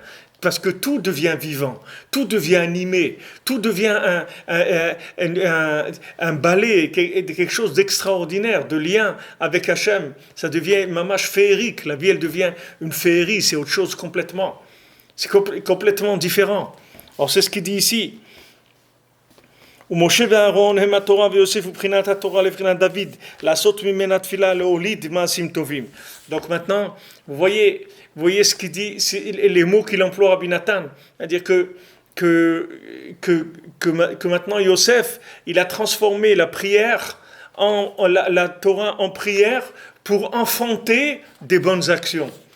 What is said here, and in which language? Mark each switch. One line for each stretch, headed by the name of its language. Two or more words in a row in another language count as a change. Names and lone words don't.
French: Parce que tout devient vivant, tout devient animé, tout devient un balai, quelque chose d'extraordinaire, de lien avec Hachem. Ça devient mamash féerique. La vie, elle devient une féerie, c'est autre chose complètement. C'est complètement différent. Alors c'est ce qu'il dit ici.
Hebrew: ומשה ואהרון הם התורה ויוסף ובחינת התורה לבחינת דוד לעשות ממנה תפילה להוליד מעשים טובים.
French: Donc maintenant, vous voyez ce qu'il dit, les mots qu'il emploie Rabbi Nathan, c'est-à-dire que maintenant Yosef, il a transformé la prière la Torah en prière pour enfanter des bonnes actions.